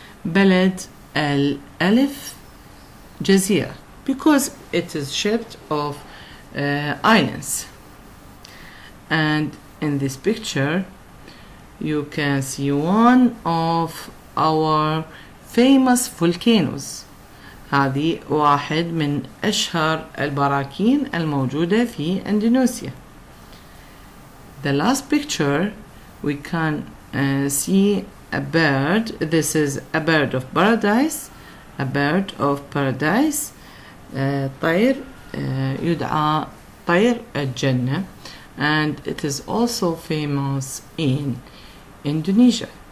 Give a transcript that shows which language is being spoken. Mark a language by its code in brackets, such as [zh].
[ar] بلد الألف جزيرة [en] because it is shaped of islands. And in this picture you can see one of our famous volcanoes. [ar] هذه واحد من أشهر البراكين الموجودة في إندونيسيا. [en] The last picture we can see a bird. This is a bird of paradise. A bird of paradise. [ar] طير يدعى طير الجنة. [en] And it is also famous in Indonesia.